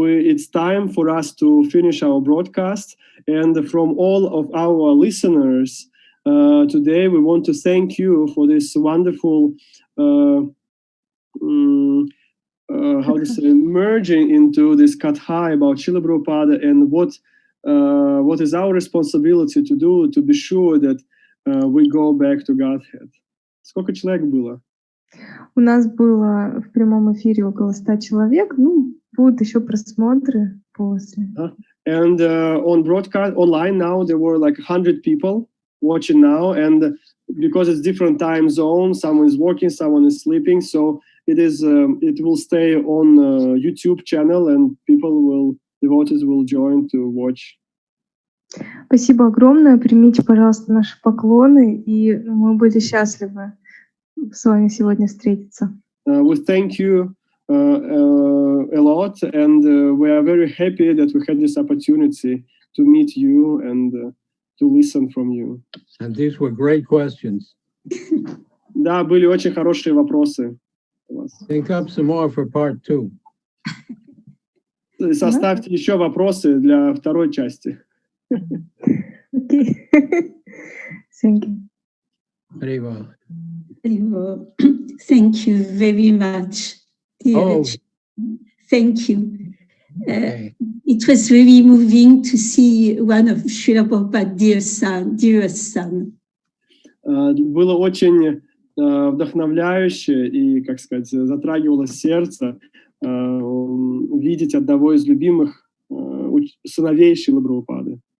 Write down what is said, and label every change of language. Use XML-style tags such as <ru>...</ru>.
<en>It's time for us to finish our broadcast, and from all of our listeners today, we want to thank you for this wonderful how to say, merging into this katha about Srila Prabhupada and what is our responsibility to do to be sure that we go back to Godhead.</en> <ru>Сколько человек было? У нас было в прямом эфире около 100 человек, будут еще просмотры после.</ru> <en>And on broadcast online now there were like 100 people watching now, and because it's different time zone, someone is working, someone is sleeping, so it will stay on YouTube channel, and devotees will join to watch.</en> <ru>Спасибо огромное. Примите, пожалуйста, наши поклоны, и мы были счастливы с вами сегодня встретиться.</ru> <en>We thank you a lot, and we are very happy that we had this opportunity to meet you and to listen from you. And these were great questions.</en> <ru>Да, были очень хорошие вопросы.</ru> <en>Think up some more for part 2.</en> <ru>Составьте еще вопросы для второй части.</ru> <en>Okay. Thank you. Very well. Thank you very much. Thank you. It was very moving to see one of Srila Prabhupada's dearest son.</en> <ru>Было очень вдохновляюще и, как сказать, затрагивало сердце видеть одного из любимых сыновей Шрилы Прабхупады.</ru>